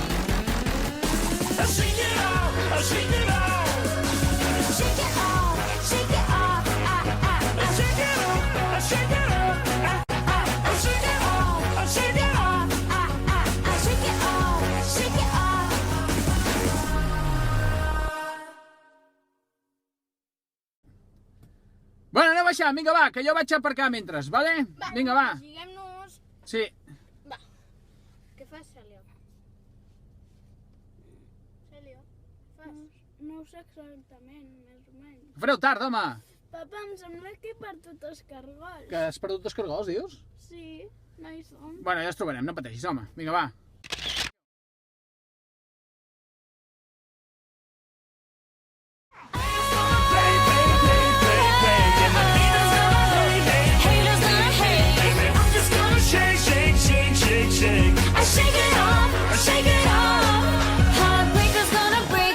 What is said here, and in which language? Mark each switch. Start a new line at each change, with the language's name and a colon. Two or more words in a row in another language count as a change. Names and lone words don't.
English: I shake it off, I shake it off, shake it off, shake it off, I shake it off, I shake it off, I shake it off, I shake it off. I shake it off, shake it off.
Catalan: Bueno, aneu baixant, vinga, va, que jo vaig a aparcar mentre, vale? Vinga, va. Diguem-nos... Sí. Va. Què fas, Cèlia? Cèlia, fas? No ho sé exactament, més o menys. Fareu tard, home. Papa, em sembla que he perdut els cargols. Que has perdut els cargols, dius? Sí, no hi són. Bueno, ja els trobarem, no pateixis, home. Vinga, va.
English: Haters gonna hate, I'm just gonna shake, shake, shake, shake, shake. I shake it off, heartbreaker's gonna break,